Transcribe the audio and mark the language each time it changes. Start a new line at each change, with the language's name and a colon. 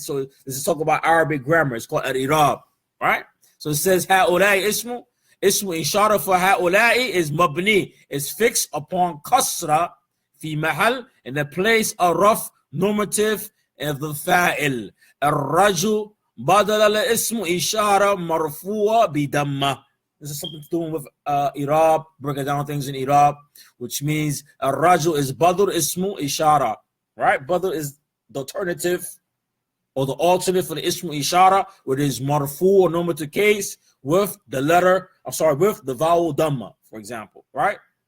English: So this is talking about Arabic grammar. It's called al-i'rab, right? So it says
Arabic: هؤلاء اسم إشارة
English: for هؤلاء is مبني, is fixed upon kasra
Arabic: في محل,
English: in the place of رفع normative of the fa'il.
Arabic: الرجل بدل الاسم إشارة مرفوع بدمة.
English: This is something to do with إعراب, breaking down things in إعراب, which means الرجل is بدل اسم إشارة, right? Badal is the alternative or the alternate for the ism ishara, where it is marfu or normative case with the with the vowel dhamma, for example, right?